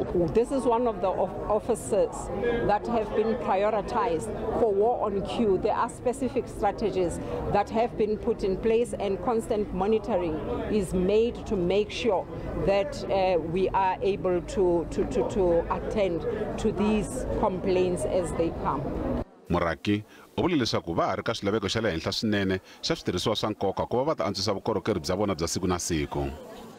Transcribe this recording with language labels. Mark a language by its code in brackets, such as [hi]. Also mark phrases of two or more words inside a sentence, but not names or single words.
[en] This is one of the offices that have been prioritized for war on queue. There are specific strategies that have been put in place, and constant monitoring is made to make sure that we are able to attend to these complaints as they come. [ts] Murhangeri u vule leswaku va ha ri ka swilaveko xa le henhla swinene xa switirhisiwa swa nkoka ku va va ta antswisa vukorhokeri bya vona bya siku na siku.